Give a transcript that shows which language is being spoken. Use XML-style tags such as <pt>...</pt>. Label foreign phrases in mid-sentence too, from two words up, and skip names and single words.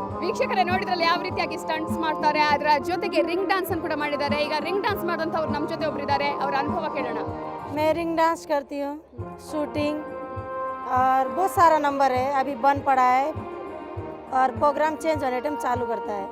<kn>ವೀಕ್ಷಕರೇ ನೋಡಿದ್ರಲ್ಲಿ ಯಾವ ರೀತಿಯಾಗಿ ಸ್ಟಂಟ್ಸ್ ಮಾಡ್ತಾರೆ, ಅದರ ಜೊತೆಗೆ</kn> <en>ring dance</en> <kn>ಅನ್ನು ಕೂಡ ಮಾಡಿದ್ದಾರೆ. ಈಗ</kn> <en>ring dance</en> <kn>ಮಾಡಿದಂಥವ್ರು ನಮ್ಮ ಜೊತೆ ಒಬ್ಬರಿದ್ದಾರೆ, ಅವರ ಅನುಭವ ಕೇಳೋಣ.</kn> <hi>मैं</hi> <en>ring dance</en> <hi>करती हूँ, शूटिंग और बहुत सारा नंबर है, अभी बंद पड़ा है और प्रोग्राम चेंज होने टाइम चालू करता है.</hi>